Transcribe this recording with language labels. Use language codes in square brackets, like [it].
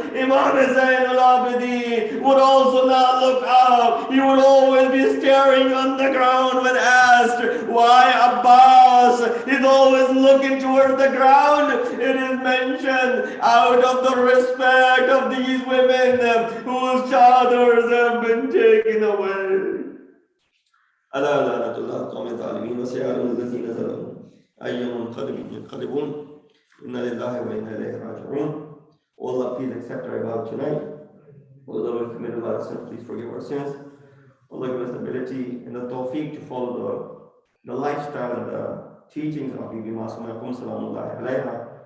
[en] Imam Zainul Abidin would also not look up. He would always be staring on the ground when asked why Abbas is always looking towards the ground. It is mentioned out of the respect of these women whose chadars have been taken away. [ar] ألا لعنة الله قوم الظالمين وسيعلم الذين ظلموا أي منقلب ينقلبون إنا لله وإنا إليه راجعون. [en] O Allah, please accept our ibadah tonight. O Allah, we've committed a lot of sins, please forgive our sins. O Allah, give us the ability and the tawfiq to follow the lifestyle and the teachings of Bibi Masuma Qum [ar] salamullahi alayha.